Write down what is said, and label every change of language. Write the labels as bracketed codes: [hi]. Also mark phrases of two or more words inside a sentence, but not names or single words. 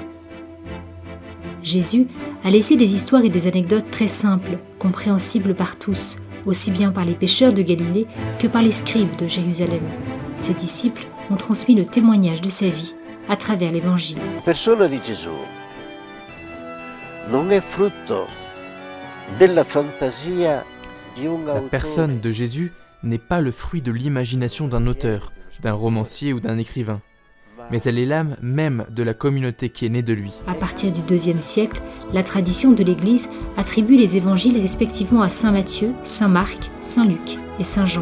[fr] Jésus a laissé des histoires et des anecdotes très simples, compréhensibles par tous, aussi bien par les pécheurs de Galilée que par les scribes de Jérusalem. Ses disciples ont transmis le témoignage de sa vie à travers l'Évangile. La personne de Jésus [it] non è frutto della fantasia di un [fr] La personne de Jésus n'est pas le fruit de l'imagination d'un auteur, d'un romancier ou d'un écrivain, mais elle est l'âme même de la communauté qui est née de lui. À partir du IIe siècle, la tradition de l'Église attribue les évangiles respectivement à saint Matthieu, saint Marc, saint Luc et saint Jean.